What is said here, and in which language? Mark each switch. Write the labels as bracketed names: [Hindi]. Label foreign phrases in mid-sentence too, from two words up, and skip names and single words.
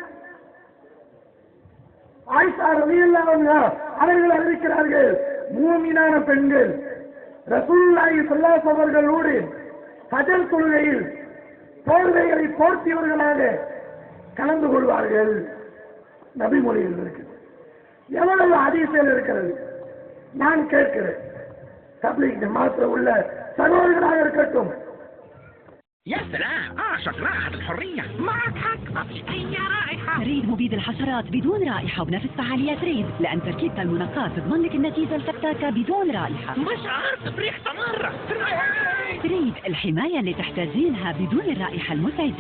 [Tamil] ஆயிஷா [Arabic] رضي الله عنها [Tamil] அவர்கள் அறிவிக்கிறார்கள், மூமினான பெண்கள் [Arabic] رسول الله صلى الله عليه وسلم [Tamil] அவர்களோடு ஃபஜர் தொழுகையில் போர்வைகளை போர்த்தியவர்களாக கலந்து கொள்வார்கள். நபி மொழியில் இருக்குது. எவ்வளவு ஹதீஸ்கள் இருக்கிறது. நான் கேட்கிறேன், தப்லீக் ஜமாத்ல உள்ள சகோதரர்களாக இருக்கட்டும், [Arabic] يا سلام اعشق رائحة الحرية. معك حق، ما في أي رائحة. ريد مبيد الحشرات بدون رائحة وبنفس فعاليات ريد، لأن تركيبة المنقاة تضمن لك النتيجة الفتاكة بدون رائحة. مش عارف بريحته مرة. ريد الحماية اللي تحتاجينها بدون الرائحة المزعجة.